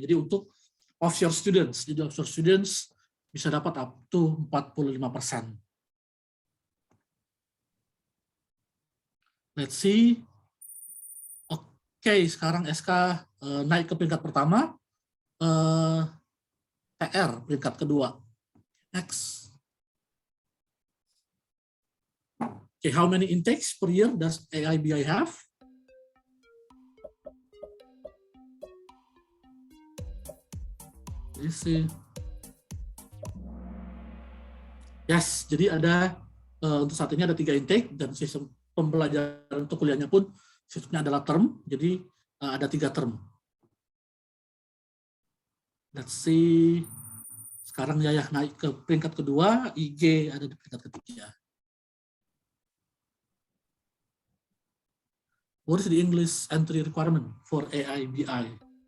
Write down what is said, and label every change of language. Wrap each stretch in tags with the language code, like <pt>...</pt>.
<id>Jadi untuk offshore students, jadi offshore students bisa dapat up to 45%.</id> <en>Let's see.</en> <id>Oke, sekarang SK naik ke peringkat pertama, TR peringkat kedua.</id> <en>Next. Okay, how many intakes per year does AIBI have? Let's see.</en> <id>Yes, jadi ada untuk saat ini ada 3 intake dan sistem pembelajaran untuk kuliahnya pun sistemnya adalah term, jadi ada 3 term.</id> <en>Let's see.</en> <id>Sekarang Yayah naik ke peringkat kedua, IG ada di peringkat ketiga.</id> <en>What is the English entry requirement for AIBI?</en>